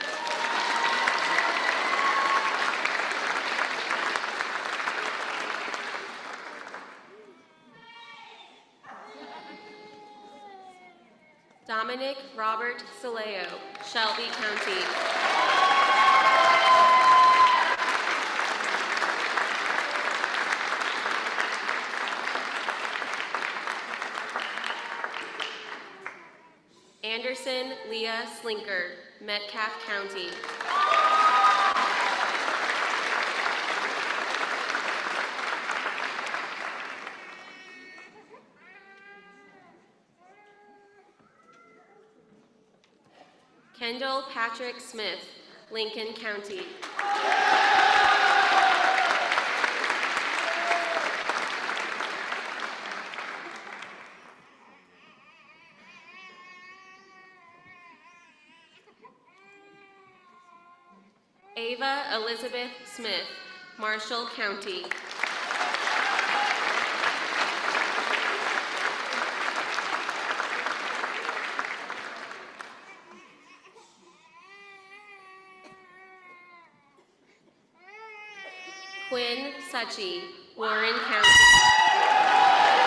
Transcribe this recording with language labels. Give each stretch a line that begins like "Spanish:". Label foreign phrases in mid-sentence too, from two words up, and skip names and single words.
English: Dominic Robert Saleo, Shelby County. Anderson Leah Slinker, Metcalfe County. Kendall Patrick Smith, Lincoln County. Ava Elizabeth Smith, Marshall County. Quinn Suchi, Warren County.